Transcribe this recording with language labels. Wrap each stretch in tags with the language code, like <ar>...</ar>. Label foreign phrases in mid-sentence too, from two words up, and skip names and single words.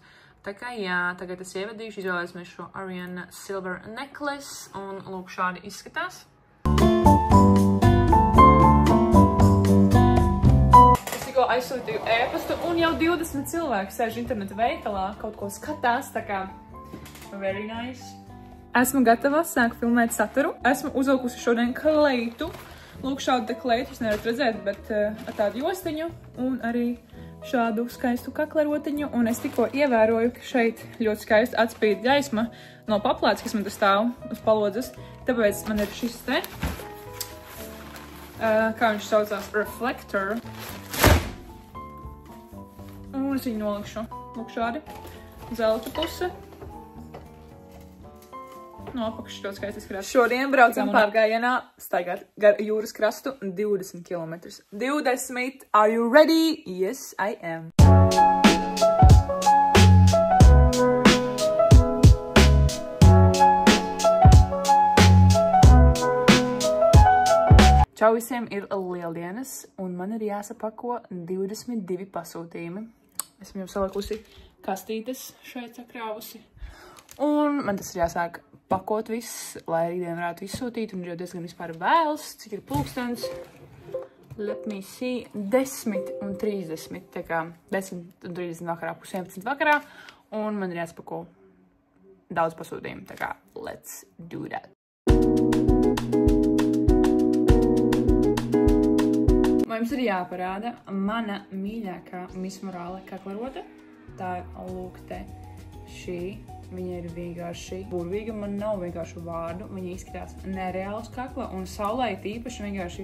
<lv>Tā kā, jā, tagad es ievedīšu, izvēlēsimies šo Ariana Silver Necklace, un lūk, šādi izskatās. Aizsūtīju ēpastu, un jau 20 cilvēki sēž interneta veikalā, kaut ko skatās, tā kā</lv> <en>very nice.</en> <lv>Esmu gatava sākt filmēt saturu. Esmu uzvilkusi šodien kleitu. Lūk, šādu te kleitu jūs nevarat redzēt, bet ar tādu jostiņu un arī šādu skaistu kaklarotiņu. Un es tikko ievēroju, ka šeit ļoti skaisti atspīd gaisma no paplātes, kas man tur stāv uz palodzes. Tāpēc man ir šis te, kā viņš saucās, reflector. Un es viņu nolikšu, lūk šādi, zelta puse. No apakšas ļoti skaisti izskatās. Šodien braucam pārgājienā staigāt gar jūras krastu 20 km. 20!</lv> <en>Are you ready? Yes, I am.</en> <lv>Čau visiem, ir lieldienas, un man ir jāsapako 22 pasūtījumi. Esmu jau salikusi kastītes šeit sakrāvusi. Un man tas ir jāsāk pakot viss, lai rītdien varētu izsūtīt, un ir jau diezgan vispār vēls, cik ir pulkstens.</lv> <en>Let me see, 10:30,</en> <lv>tā kā 10:30 vakarā, 11:30 vakarā, un man ir jāsapako daudz pasūtījumu, tā kā</lv> <en>let's do that.</en> <lv>Jums ir jāparāda mana mīļākā Miss Morāle kaklarote. Tā ir lūk te šī. Viņa ir vienkārši burvīga, man nav vienkārši vārdu. Viņa izskatās nereāls kakla un saulē tīpaši vienkārši.</lv>